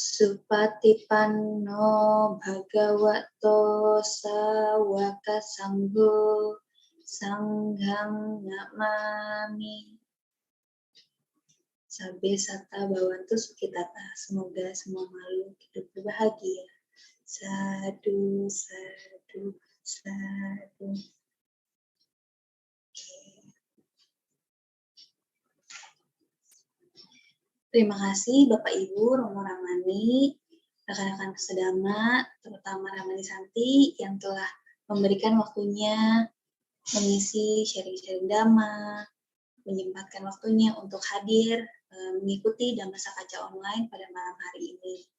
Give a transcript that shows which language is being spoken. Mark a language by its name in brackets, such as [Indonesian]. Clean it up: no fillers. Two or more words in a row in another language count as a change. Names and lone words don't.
[Pali] Supatipanno bhagavato sawaka sangho sanghang namami. Sabbe satta bhavantu sukhitata. [Indonesian] Semoga semua makhluk hidup berbahagia. [Pali] Sadu, sadu, sadu. [Indonesian] Terima kasih Bapak Ibu, Romo Ramani, rekan-rekan Kesedama, terutama Ramani Santi yang telah memberikan waktunya mengisi sharing-sharing Dhamma, menyempatkan waktunya untuk hadir mengikuti Dhamma Sakaca online pada malam hari ini.